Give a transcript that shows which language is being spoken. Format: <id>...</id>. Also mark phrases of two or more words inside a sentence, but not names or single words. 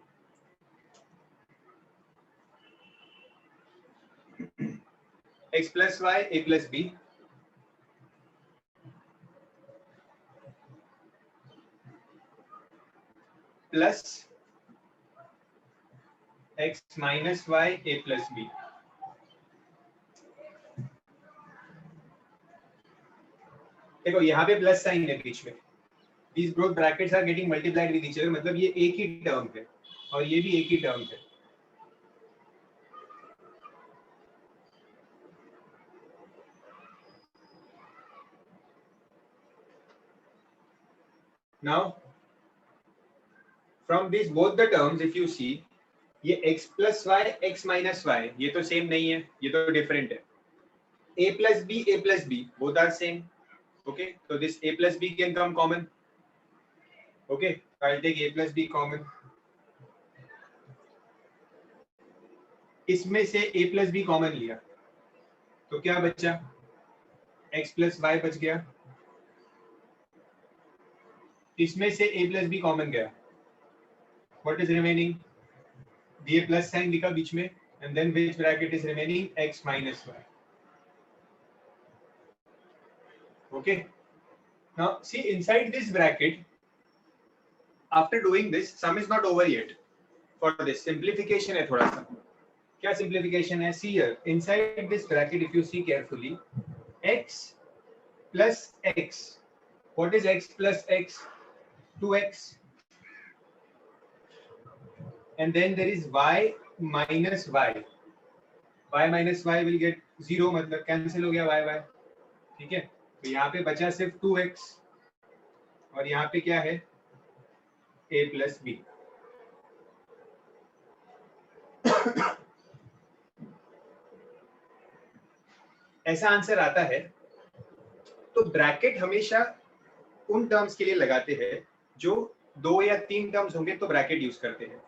<en>X plus y, a plus b plus x minus y, a plus b.</en> <hi>देखो यहाँ पे</hi> <en>plus sign</en> <hi>है बीच में.</hi> <en>These both brackets are getting multiplied with each other,</en> <hi>मतलब ये एक ही टर्म है और ये भी एक ही टर्म है.</hi> <en>Now, from these both the terms, if you see,</en> <hi>ये</hi> <en>x plus y, x minus y,</en> <hi>ये तो सेम नहीं है, ये तो डिफरेंट है.</hi> <en>a plus b, both are same. Okay, so this a plus b can come common. Okay, so I'll take a plus b common.</en> <hi>इसमें से</hi> <en>a plus b common</en> <hi>लिया तो क्या बचा?</hi> <en>x plus y</en> <hi>बच गया. इसमें से</hi> <en>a plus b common</en> <hi>गया,</hi> <en>what is remaining?</en> <hi>ये</hi> <en>plus sign</en> <hi>दिखा बीच में,</hi> <en>and then which bracket is remaining? x minus y. Okay, now see inside this bracket, after doing this, sum is not over yet. For this simplification</en> <hi>है थोड़ा सा. क्या simplification है?</hi> <en>See here, inside this bracket, if you see carefully, x plus x. What is x plus x? 2x. And then there is y minus y. y minus y will get 0,</en> <hi>मतलब cancel हो गया y y. ठीक है, तो यहाँ पे बचा सिर्फ 2x और यहाँ पे क्या है?</hi> <en>a plus b.</en> <hi>ऐसा आंसर आता है. तो ब्रैकेट हमेशा उन टर्म्स के लिए लगाते हैं जो 2 या 3 टर्म्स होंगे तो ब्रैकेट यूज करते हैं.</hi>